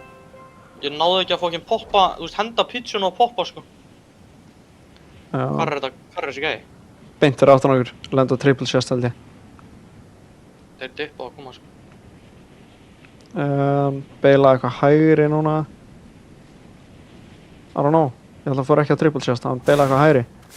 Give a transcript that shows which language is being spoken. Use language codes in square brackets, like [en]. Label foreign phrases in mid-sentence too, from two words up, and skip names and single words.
[is] Ég náði ekki að fucking poppa, þú veist, henda pítsuna og poppa sko. Já. Hvar er þessi gæi? Beint fyrir aftan okkur, lenda á [en] triple chest [is] held ég. Þeir dippa að koma sko. Beila eitthvað hægri núna. [en] I don't know. [is] Ég held að fór ekki á [en] triple chest, [is] hann beila eitthvað hægri.